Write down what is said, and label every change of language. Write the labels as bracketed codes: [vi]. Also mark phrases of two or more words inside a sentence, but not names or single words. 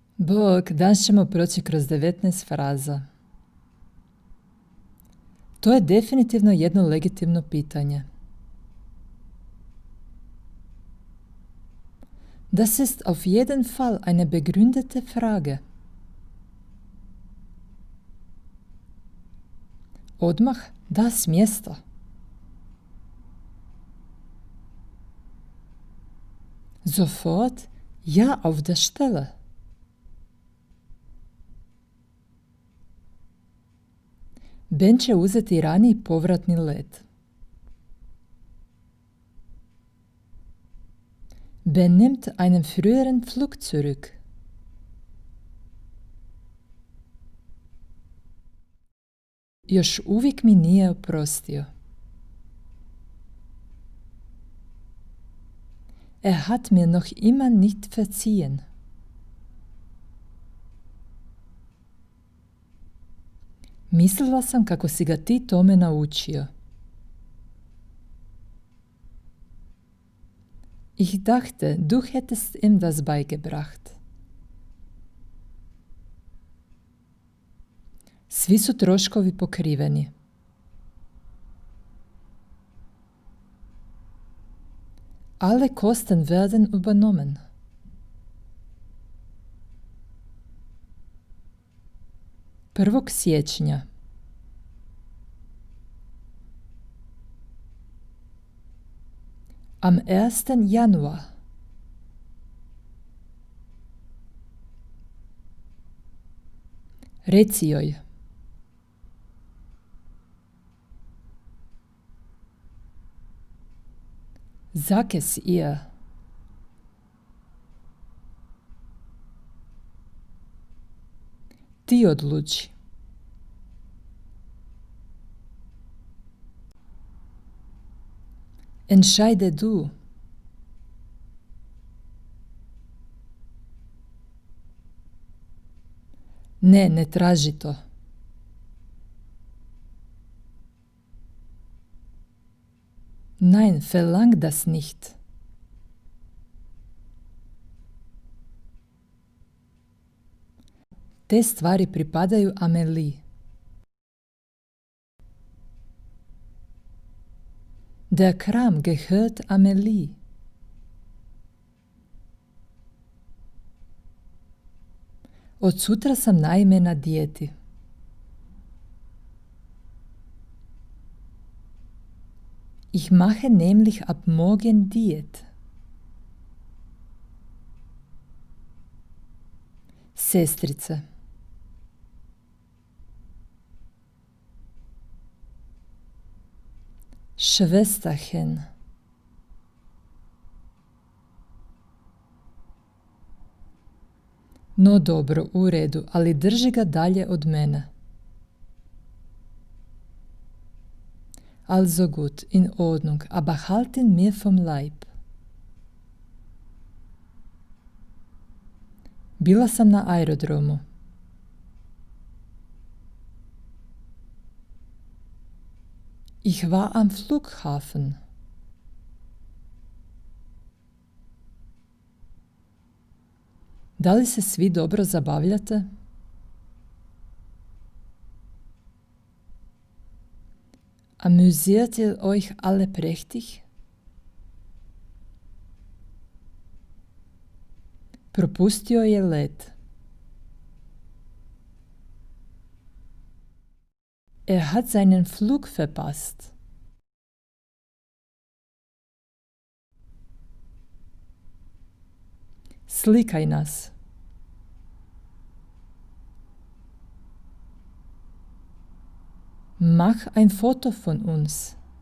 [hr] Bog, danas ćemo proći kroz 19 fraza. To je definitivno jedno legitimno pitanje. [de] Das ist auf jeden Fall eine begründete Frage. [hr] Odmah da s mjesta. [de] Sofort ja auf der Stelle. [hr] Ben će uzeti raniji povratni let. [de] Ben nimmt einen früheren Flug zurück. [hr] Još uvijek mi nije oprostio. [de] Er hat mir noch immer nicht verziehen. [hr] Mislila sam kako si ga ti tome naučio. [de] Ich dachte, du hättest ihm das beigebracht. [hr] Svi su troškovi pokriveni. [de] Alle Kosten werden übernommen. [hr] Prvog siječnja. [de] Am 1. Januar. [hr] Reci joj. [de] Sag es ihr. [hr] Ti odluči. [de] Entscheide du. [hr] Ne, ne traži to. [de] Nein, verlang das nicht. [hr] Te stvari pripadaju Amelie. [de] Der Kram gehört Amelie. [hr] Od sutra sam naime na dijeti. [de] Ich mache nämlich ab morgen Diät. [hr] Sestrice. [de] Schwesterchen. [hr] No dobro, u redu, ali drži ga dalje od mene. [de] Also gut, in Ordnung, aber halt ihn mir vom Leib. [hr] Bila sam na aerodromu. [de] Ich war am Flughafen. [hr] Da li se svi dobro zabavljate? [de] Amüsiert ihr euch alle prächtig? [hr] Propustio je let. [de] Er hat seinen Flug verpasst. [hr] Slikaj nas. [de] Mach ein Foto von uns.